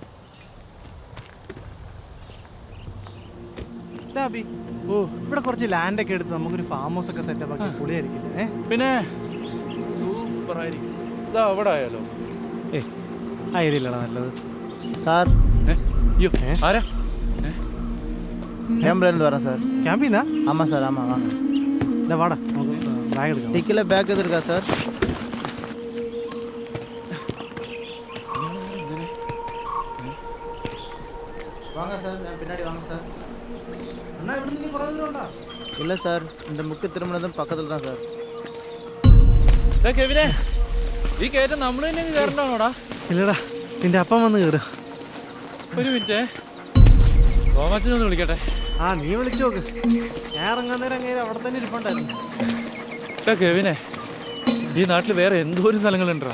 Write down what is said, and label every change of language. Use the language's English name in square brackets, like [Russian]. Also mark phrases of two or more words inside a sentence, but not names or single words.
[Malayalam] ഓ, ഇവിടെ കുറച്ച് ലാൻഡൊക്കെ എടുത്ത് നമുക്കൊരു [English] farm house [Malayalam] ഒക്കെ സെറ്റപ്പ് ആക്കി പൊളിയായിരിക്കില്ലേ? പിന്നെ സൂപ്പർ ആയിരിക്കും. ഇതാ അവിടെ ആയാലോ? ആ ഏരിയയിലാണോ നല്ലത്? സാർ, ആരാ? [Tamil] கேம்ப்லேருந்து வரேன் சார். [Malayalam] ക്യാമ്പിന്നാ? [Tamil] ஆமாம் சார், ஆமாம் வாங்க. [Malayalam] ഇല്ല വാടാ, നമുക്ക് ബാഗ് എടുക്കാം. [Tamil] டிக்கில் பேக் எது இருக்கா சார்? வாங்க சார், நான் பின்னாடி வாங்க சார். [Malayalam] അണ്ണാ ഇവിടെ നിന്ന് കുറേ ദൂരം ഉണ്ടാ? [Tamil] இல்லை சார், இந்த முக்கு திரும்பினதும் பக்கத்தில் தான் சார். [Malayalam] കെവിനെ, ഈ കയറ്റം നമ്മൾ തന്നെ കയറണ്ടാണോടാ? ഇല്ലടാ, നിന്റെ അപ്പം വന്ന് കയറുക. ഒരു മിനിറ്റ്, തോമാച്ചനൊന്ന് വിളിക്കട്ടെ. ആ നീ വിളിച്ചു നോക്ക്. ഞാൻ ഇറങ്ങാൻ നേരം അങ്ങനെ അവിടെ തന്നെ ഇരിപ്പുണ്ടായിരുന്നു. കെവിനെ, ഈ നാട്ടിൽ വേറെ എന്തോരം സ്ഥലങ്ങളുണ്ടാ.